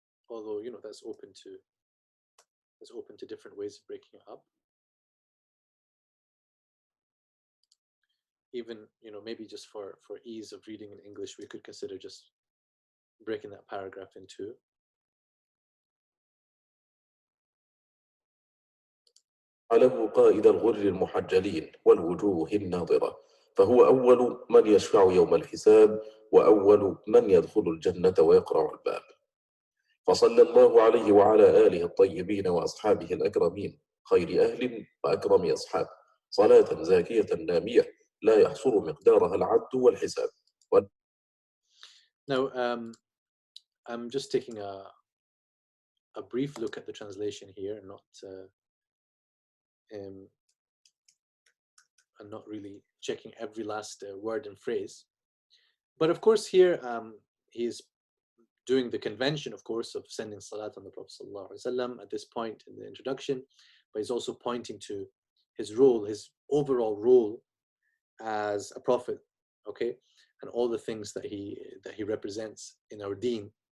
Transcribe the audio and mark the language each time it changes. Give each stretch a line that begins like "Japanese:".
English: Although, that's open to different ways of breaking it up. Even, maybe just for ease of reading in English, we could consider just breaking that paragraph in two.
Arabic: على قائد الغر المحجلين والوجوه الناظرة فهو أول من يشفع يوم الحساب وأول من يدخل الجنة ويقرع الباب فصلى الله عليه وعلى آله الطيبين وأصحابه الأكرمين خير أهل وأكرم أصحاب صلاة زاكية نامية لا يحصر مقدارها العد والحساب.
English: Now, I'm just taking a brief look at the translation here, and not really checking every last word and phrase. But of course here he's doing the convention, of course, of sending salat on the Prophet ﷺ at this point in the introduction, but he's also pointing to his role, his overall role as a prophet, okay, and all the things that he represents in our deen.